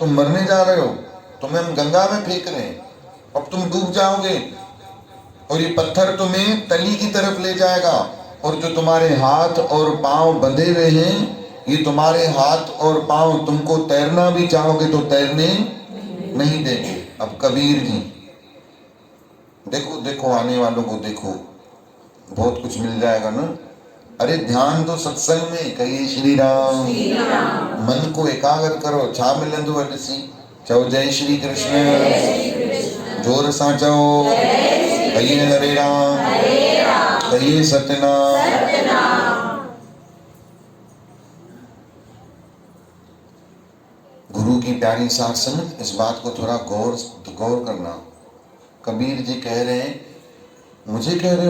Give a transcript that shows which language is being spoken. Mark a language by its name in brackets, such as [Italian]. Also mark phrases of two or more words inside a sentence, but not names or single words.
[Hindi] तुम मरने जा रहे हो, तुम्हें हम गंगा में फेंक रहे हैं, अब तुम डूब जाओगे और ये पत्थर तुम्हें तली की तरफ ले जाएगा, और जो तुम्हारे हाथ और पांव बंधे हुए हैं, ये तुम्हारे हाथ और पांव तुमको तैरना भी चाहोगे तो तैरने नहीं देंगे। अब कबीर जी देखो देखो, आने वालों को देखो, बहुत कुछ मिल जाएगा ना। अरे ध्यान दो सत्संग में, कहिए श्री राम। मन को एकाग्र करो, [Sindhi] छा मिलंदो अॾसी, चओ जय श्री कृष्ण, जोर सां चओ, [Hindi] कहिए हरे राम, कहिए सत्यनाम। गुरु की प्यारी साथ संगत, इस बात को थोड़ा गौर करना। कबीर जी कह रहे हैं, मुझे कह रहे हो?